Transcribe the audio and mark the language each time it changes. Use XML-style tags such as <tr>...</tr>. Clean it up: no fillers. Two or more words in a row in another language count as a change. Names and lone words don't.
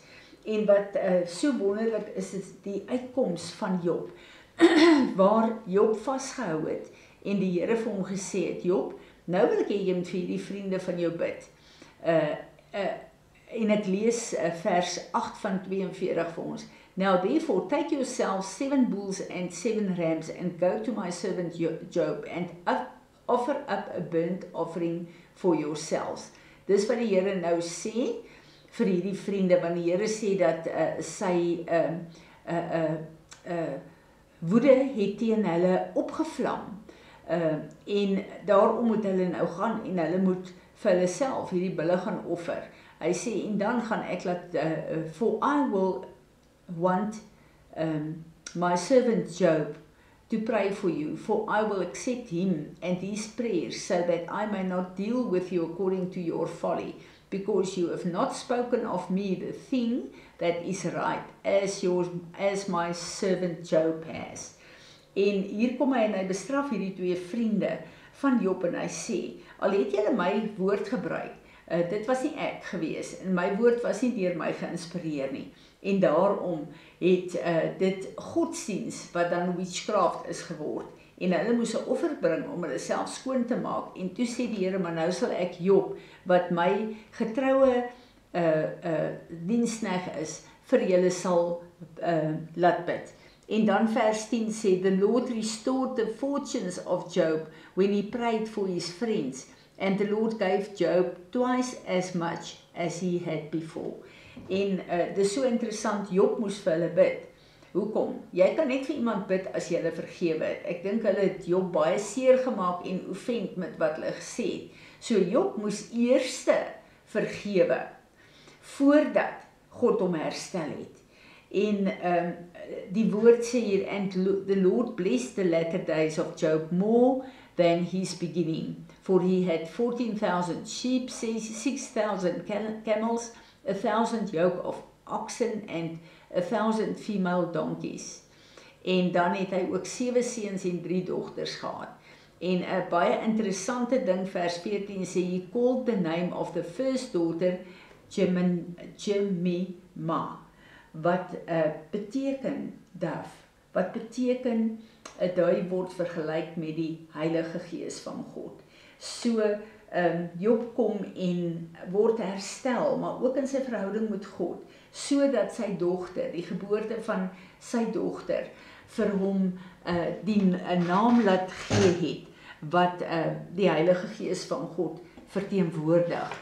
<af>En wat so wonderlik is die uitkoms van Job, waar Job vasgehou het en die Here vir hom gesê het, Job, nou wil ek hê jy moet vir hierdie vriende van jou bid. En ek lees vers 8 van 42 vir ons.</af> <en>Now therefore take yourselves 7 bulls and 7 rams and go to my servant Job and offer up a burnt offering for yourselves.</en> <af>Dis wat die Here nou sê vir hierdie vriende, want die Here sê dat sy woede het teen hulle opgevlam. En daarom moet hulle nou gaan en hulle moet vir hulle self hierdie bulle gaan offer. Hy sê, en dan gaan ek laat,</af> <en>for I will want my servant Job to pray for you, for I will accept him and his prayers, so that I may not deal with you according to your folly, because you have not spoken of me the thing that is right, as my servant Job has.</en> <af>En hier kom hy en hy bestraf hierdie 2 vriende van Job en hy sê, al het julle my woord gebruik, dit was nie ek gewees en my woord was nie deur my geïnspireer nie. En daarom het dit godsdiens wat dan witchcraft is geword. En hulle moes 'n offer bring om hulle self skoon te maak. En toe sê die Here, maar nou sal ek Job, wat my getroue diensknegt is, vir julle sal laat bid. En dan vers 10 sê,</af> <en>the Lord restored the fortunes of Job when he prayed for his friends, and the Lord gave Job twice as much as he had before.</en> <af>En dis so interessant, Job moes vir hulle bid. Hoekom? Jy kan net vir iemand bid as jy hulle vergewe het. Ek dink hulle het Job baie seer gemaak en offend met wat hulle gesê het. So Job moes eerste vergewe voordat God hom herstel het. En die woord sê hier,</af> <en>and the Lord blessed the latter days of Job more than his beginning, for he had 14,000 sheep, 6,000 camels, 1,000 yoke of oxen and 1,000 female donkeys.</en> <af>En dan het hy ook 7 seuns en 3 dogters gehad. En 'n baie interessante ding, vers 14 sê,</af> <en>he called the name of the first daughter Jemima,</en> <af>wat beteken dove, wat beteken, daai word vergelyk met die Heilige Gees van God. So, Job kom en word herstel, maar ook in sy verhouding met God, sodat sy dogter, die geboorte van sy dogter, vir hom die naam laat gee het, wat die Heilige Gees van God verteenwoordig.</af>